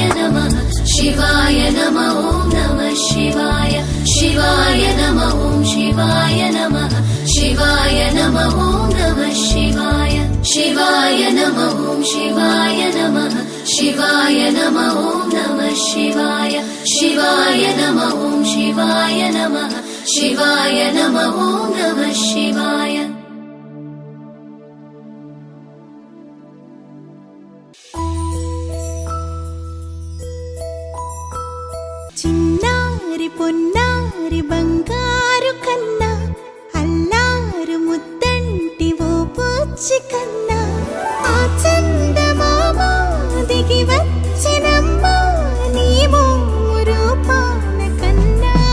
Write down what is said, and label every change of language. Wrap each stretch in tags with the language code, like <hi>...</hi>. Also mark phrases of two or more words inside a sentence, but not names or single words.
<sa>नमः शिवाय नमः ॐ नमः शिवाय शिवाय नमः ॐ शिवाय नमः शिवाय नमः ॐ नमः शिवाय शिवाय नमः ॐ शिवाय नमः शिवाय नमः ॐ नमः शिवाय शिवाय नमः ॐ शिवाय नमः शिवाय नमः ॐ नमः शिवाय</sa> <te>చిన్నారి పొన్నారి బంగారు కన్నా అల్లారు ముద్దంటి ఓ పూచి కన్నా ఆ చందమామ దిగి వచ్చినమ్మ నీ రూపాన కన్నా</te>